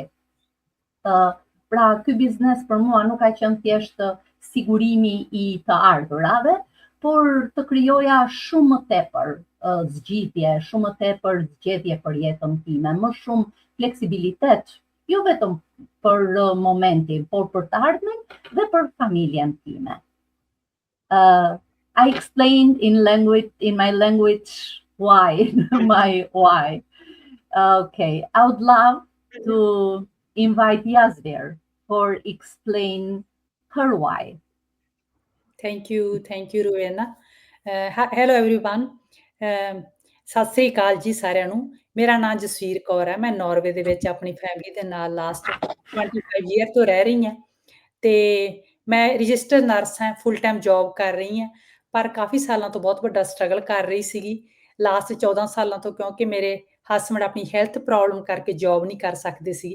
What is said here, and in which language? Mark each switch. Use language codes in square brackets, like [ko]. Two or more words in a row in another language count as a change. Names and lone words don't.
[sq] Pra, ky biznes për mua nuk ka qenë thjesht sigurimi i të ardhurave, por të krijoja shumë më tepër zgjidhje, shumë më tepër zgjedhje për jetën time, më shumë fleksibilitet, jo vetëm për momentin, por për të ardhmen dhe për familjen time. [en] I explained in my language why, my why. Okay, I would love to invite Yasvir for explain her why. Thank you, Rowena. Hello everyone. [pa] ਸਤਿ ਸ੍ਰੀ ਅਕਾਲ ਜੀ ਸਾਰਿਆਂ ਨੂੰ। ਮੇਰਾ ਨਾਮ ਜਸਵੀਰ ਕੌਰ ਹੈ। ਮੈਂ ਨਾਰਵੇ ਦੇ ਵਿੱਚ ਆਪਣੀ ਫੈਮਿਲੀ ਦੇ ਨਾਲ [en] last 25 year [pa] ਤੋਂ ਰਹਿ ਰਹੀ ਹਾਂ ਤੇ ਮੈਂ [en] registered nurse [pa] ਹਾਂ, [en] full time job [pa] ਕਰ ਰਹੀ ਹਾਂ, ਪਰ ਕਾਫੀ ਸਾਲਾਂ ਤੋਂ ਬਹੁਤ ਵੱਡਾ ਸਟਰਗਲ ਕਰ ਰਹੀ ਸੀਗੀ ਲਾਸਟ 14 ਸਾਲਾਂ ਤੋਂ, ਕਿਉਂਕਿ ਮੇਰੇ ਹਸਬੈਂਡ ਆਪਣੀ [en] health problem [pa] ਕਰਕੇ ਜੌਬ ਨਹੀਂ ਕਰ ਸਕਦੇ ਸੀ।